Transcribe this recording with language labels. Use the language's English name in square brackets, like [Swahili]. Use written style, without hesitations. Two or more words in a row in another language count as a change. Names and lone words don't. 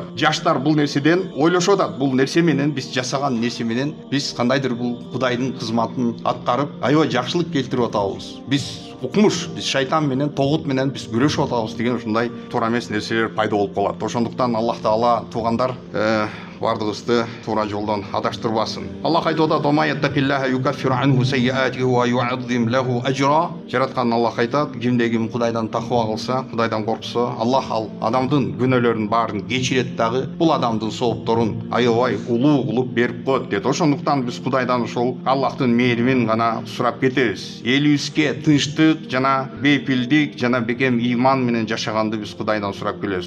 [Kyrgyz] Жаштар бул нерседен ойлошуп атат. Бул нерсе менен, биз жасаган нерсе менен биз кандайдыр бул Кудайдын кызматын аткарып, аябай жакшылык келтирип атабыз. Биз укмуш, биз шайтан менен, тогут менен биз күрөшүп атабыз деген ушундай туура эмес нерселер пайда болуп калат. Ошондуктан Аллах Таала туугандар бардыгыбызды туура жолдон адаштырбасын. Аллах айтып атат: [Arabic] "من يتق الله يكفر عنه سيئاته ويعظم له أجرا". [Kyrgyz] Жараткан Аллах айтат: кимде ким Кудайдан таква кылса, Кудайдан коркса, Аллах ал адамдын күнөөлөрүнүн баарын кечирет дагы, бул адамдын соопторун аябай улуу кылып берип коет дейт. Ошондуктан биз Кудайдан ошол Аллахтын мээрибин гана сурап кетебиз. Элибизге тынчтык жана бейпилдик жана бекем ыйман менен жашаганды биз Кудайдан сурап келебиз.